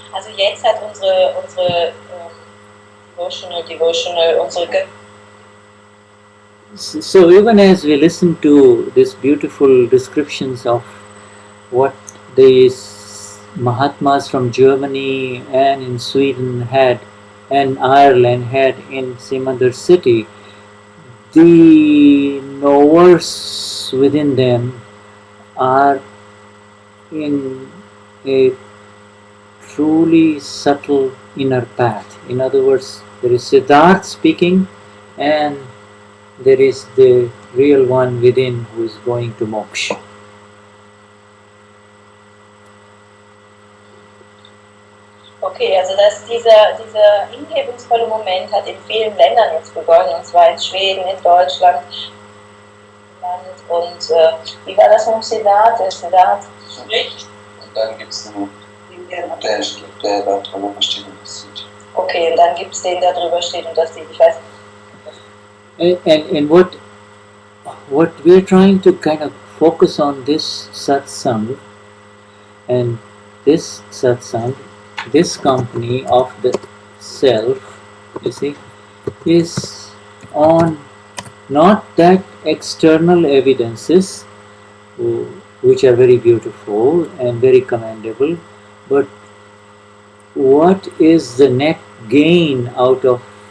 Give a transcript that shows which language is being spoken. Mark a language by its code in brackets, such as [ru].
[de] Also jetzt hat unsere devotional, unsere [en] So even as we listen to these beautiful descriptions of what these Mahatmas from Germany and in Sweden had and Ireland had in Simandhar city, the knowers within them are in a truly subtle inner path. In other words, there is Siddharth speaking and there is the real one within who is going to moksha. [de] Okay, also dass dieser hingebungsvolle Moment hat in vielen Ländern jetzt begonnen, und zwar in Schweden, in Deutschland, und wie war das mit dem Siddharth? Nicht? Und dann gibt es einen, der da drüber steht und das sieht. Okay, und dann gibt es den, der drüber steht und das sieht. Ich weiß nicht. [en] And what we're trying to kind of focus on this satsang, and this satsang, this company of the self, you see, is on not that external evidences which are very beautiful and very commendable, but what is the net gain out of